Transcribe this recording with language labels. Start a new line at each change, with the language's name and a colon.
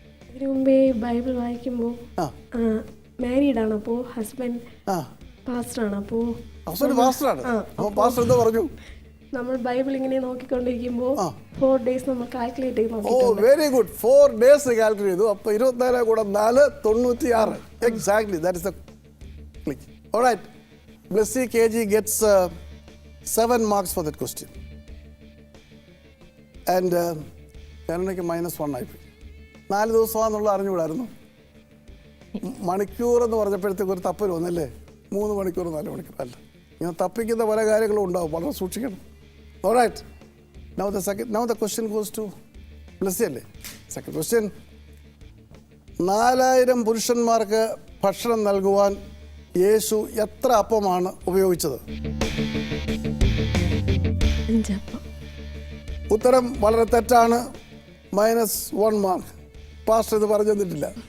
Malayalam: ഇതിനു മുമ്പേ ബൈബിൾ വായിക്കുമ്പോൾ മാരീഡ് ആണ്, അപ്പോൾ ഹസ്ബൻഡ് പാസ്റ്ററാണ്. അപ്പോൾ പാസ്റ്ററാണ്. അപ്പോൾ പാസ്റ്റർ എന്താ പറഞ്ഞു? നമ്മൾ ബൈബിൾ ഇങ്ങനെ നോക്കിക്കൊണ്ടിരിക്കുമ്പോൾ 4 days നമ്മൾ കാൽക്കുലേറ്റ് ചെയ്ത് നോക്കി.
English: Very good.
Malayalam: 4 days കാൽക്കുലേറ്റ് ചെയ്തു. അപ്പോൾ 24 കൂടെ 4 96.
English: Exactly, that is the click. Alright, Blessy KG gets 7 marks for that question.
Malayalam: And കരുണയ്ക്ക് -1 ആയിപ്പോയി. 4 ദിവസമാണെന്നുള്ള അറിഞ്ഞുകൂടായിരുന്നു. മണിക്കൂർ എന്ന് പറഞ്ഞപ്പോഴത്തേക്ക് ഒരു തപ്പൽ വന്നല്ലേ. 3 മണിക്കൂർ 4 മണിക്കൂർ അല്ല. ഇങ്ങനെ തപ്പിക്കുന്ന പല കാര്യങ്ങളും ഉണ്ടാവും, വളരെ സൂക്ഷിക്കണം.
English: Alright, now the question goes to Blessy അല്ലേ.
Malayalam: സെക്കൻഡ് ക്വസ്റ്റ്യൻ, 4000 പുരുഷന്മാർക്ക് ഭക്ഷണം നൽകുവാൻ യേശു എത്ര അപ്പമാണ് ഉപയോഗിച്ചത്? 5 അപ്പം. ഉത്തരം വളരെ തെറ്റാണ്. -1 മാർക്ക്. പാസ്റ്റർ ഇത് പറഞ്ഞു തന്നിട്ടില്ല.